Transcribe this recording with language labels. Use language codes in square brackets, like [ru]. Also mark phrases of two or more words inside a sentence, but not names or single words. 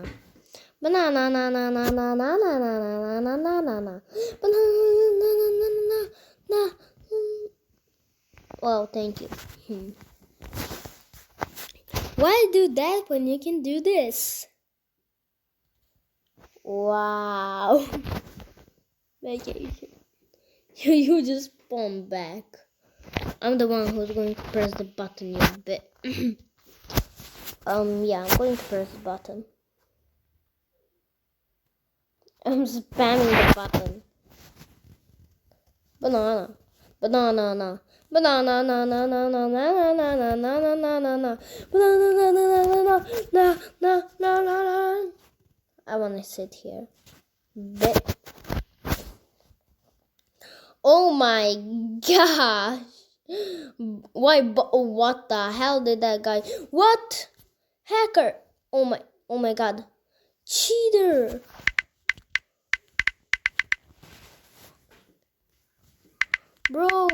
[en] Banana na na na na na na na na na na na na. Banana na na na na na. Well, thank you. Why do that when you can do this? Wow. Vacation. You just spawn back. I'm the one who's going to press the button, you bit. Yeah, I'm going to press the button. I'm spamming the button. Banana. Banana, na. Banana, na, na, na, na, na, na, na, na, na, na, na, na. Banana, na, na, na, na, na, na, na, na, na. I want to sit here. Bit. Oh my gosh. Why? What the hell did that guy? What? Hacker. Oh my god. Cheater. Bro.